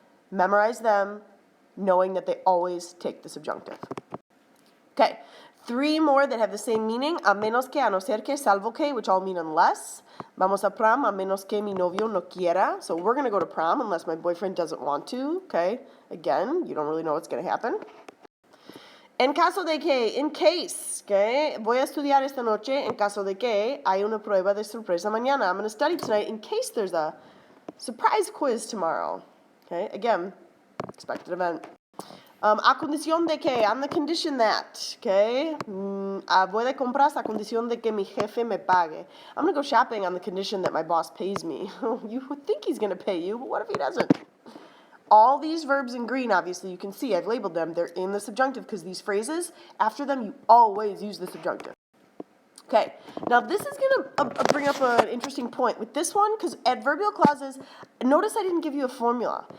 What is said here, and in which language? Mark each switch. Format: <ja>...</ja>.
<en>Memorize them, knowing that they always take the subjunctive. Okay, 3 more that have the same meaning.</en> <es>A menos que, a no ser que, salvo que,</es> <en>which all mean unless.</en> <es>Vamos a prom, a menos que mi novio no quiera.</es> <en>So we're going to go to prom unless my boyfriend doesn't want to. Okay, again, you don't really know what's going to happen.</en> <es>En caso de que,</es> <en>in case, okay,</en> <es>voy a estudiar esta noche en caso de que hay una prueba de sorpresa mañana.</es> <en>I'm going to study tonight in case there's a surprise quiz tomorrow. Okay, again, expected event.</en> <es>A condición de que,</es> <en>on the condition that, okay,</en> <es>voy de compras a condición de que mi jefe me pague.</es> <en>I'm going to go shopping on the condition that my boss pays me. You would think he's going to pay you, but what if he doesn't? All these verbs in green, obviously, you can see, I've labeled them. They're in the subjunctive because these phrases, after them, you always use the subjunctive. Okay, now this is going to bring up an interesting point with this one because adverbial clauses, notice I didn't give you a formula.</en>